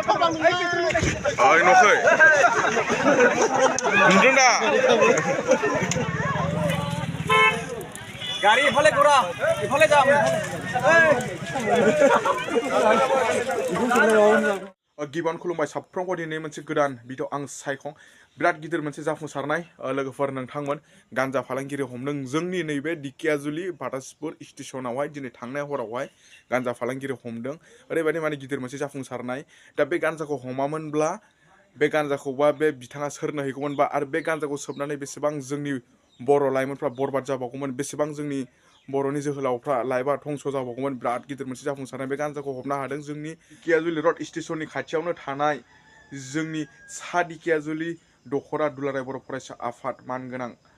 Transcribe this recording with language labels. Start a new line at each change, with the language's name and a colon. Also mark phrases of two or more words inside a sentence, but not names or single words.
Bodo: Oi, nokoi. Nundun dah. Gari ifale gora, ifale jam. गिबान खुलुमबाय साफ्रोमबो दिनै मोनसे गोदान भिडिअ आं सायखं बिराद गिदिर मोनसे जाफुंसारनाय लोगोफोर नोंथांमोन गान्जा फालांगिरि हमदों जोंनि नैबे धिकेआजुलि बाटासिपुर स्टेशनावहाय दिनै थांनाय हरावहाय गान्जा फालांगिरि हमदों ओरैबायदि माने गिदिर मोनसे जाफुंसारनाय दा बे गान्जाखौ हमामोनब्ला बे गान्जाखौबा बे बिथाङा सोरनो हैगौमोनबा आरो बे गान्जाखौ सोबनानै बेसेबां जोंनि बर' लाइमोनफ्रा बरबाद जाबावगौमोन बेसेबां जोंनि बर'नि जोहोलावफ्रा लाइफआ धंस जाबावगौमोन बिराद गिदिर मोनसे जाफुंसारनाय बे गान्जाखौ हमनो हादों जोंनि धिकेआजुलि रड स्टेशननि खाथियावनो थानाय जोंनि सा धिकेआजुलि दखरा दुलाराय बर' फरायसा आफाद मानगोनां